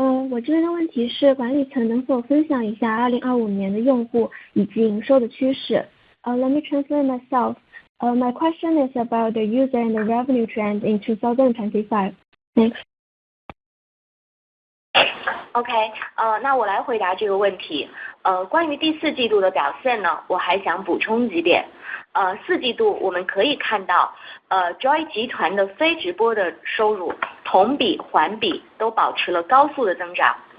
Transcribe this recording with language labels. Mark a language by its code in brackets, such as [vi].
[zh] 我这边的问题是，管理层能否分享一下2025年的用户以及营收的趋势？ [en] Let me translate myself. My question is about the user and the revenue trend in 2025. Thanks. [zh] OK， 那我来回答这个问题。关于第四季度的表现呢，我还想补充几点。四季度我们可以看到，Joyy 集团的非直播的收入同比、环比都保持了高速的增长。